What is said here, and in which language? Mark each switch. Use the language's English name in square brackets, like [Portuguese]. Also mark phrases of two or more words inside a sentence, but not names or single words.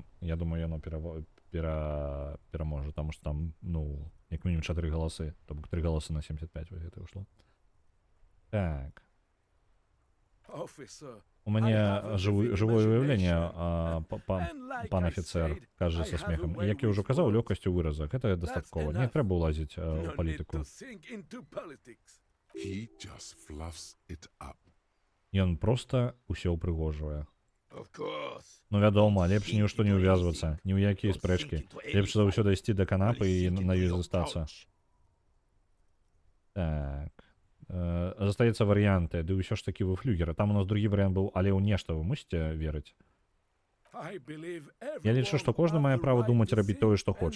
[Belarusian] Я думаю, яно пераможа, таму што там, ну, як мінімум 4 галасы, то бок 3 галасы на 75 вось гэта ўшло. Так. У мяне жывое уяўленне, пан афіцэр, кажа са смехам. І як я ўжо казаў, лёгкасцю выразак, гэта дастаткова. Не трэба ўлазіць у палітыку. [English] He just fluffs it up. [Belarusian] Ён проста ўсё ўпрыгожвае. [English] Of course. [Belarusian] Ну, вядома, лепш ні ў што не ўвязвацца, ні ў якія спрэчкі. Лепш за ўсё дайсці да канапы і на ёй застацца. Так. Застаецца варыянты, ды ўсё ж такі вы флюгера. Там у нас другі варыянт быў, але ў нешта вы мусіце верыць. Я лічу, што кожны мае права думаць рабіць тое, што хоча.